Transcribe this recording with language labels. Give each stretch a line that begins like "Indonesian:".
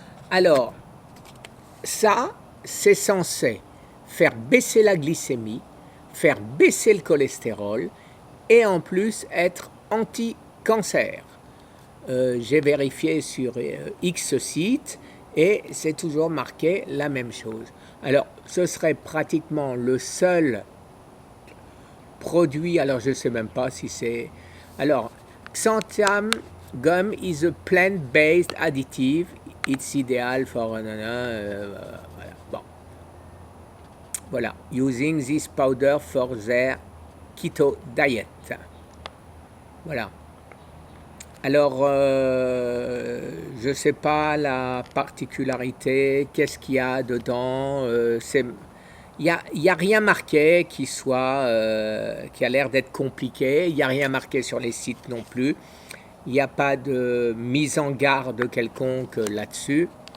French: Alors, ça, c'est censé faire baisser la glycémie, faire baisser le cholestérol et en plus être anti-cancer. J'ai vérifié sur X sites et c'est toujours marqué la même chose. Alors, ce serait pratiquement le seul produit, alors je ne sais même pas si c'est... Alors,
English: xanthan gum is a plant-based additive. It's ideal for...
French: voilà. Bon. Voilà.
English: Using this powder for their keto diet.
French: Voilà. Alors, je ne sais pas la particularité, qu'est-ce qu'il y a dedans. Il n'y a rien marqué qui a l'air d'être compliqué. Il n'y a rien marqué sur les sites non plus. Il n'y a pas de mise en garde quelconque là-dessus.